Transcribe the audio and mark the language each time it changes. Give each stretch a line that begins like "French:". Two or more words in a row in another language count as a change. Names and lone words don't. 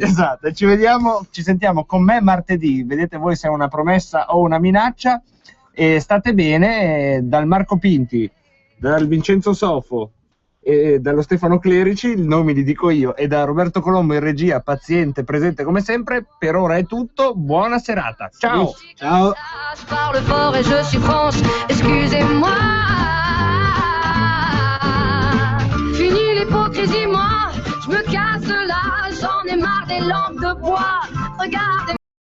Italian: Esatto, ci sentiamo con me martedì. Vedete voi se è una promessa o una minaccia, e state bene. Dal Marco Pinti, dal Vincenzo Sofo e dallo Stefano Clerici, i nomi li dico io, e da Roberto Colombo in regia, paziente, presente come sempre. Per ora è tutto, buona serata, ciao. Ciao.
French: Parle fort et je suis France, excusez-moi. Fini l'hypocrisie, moi, je me casse là, j'en ai marre des lampes de bois. Regardez.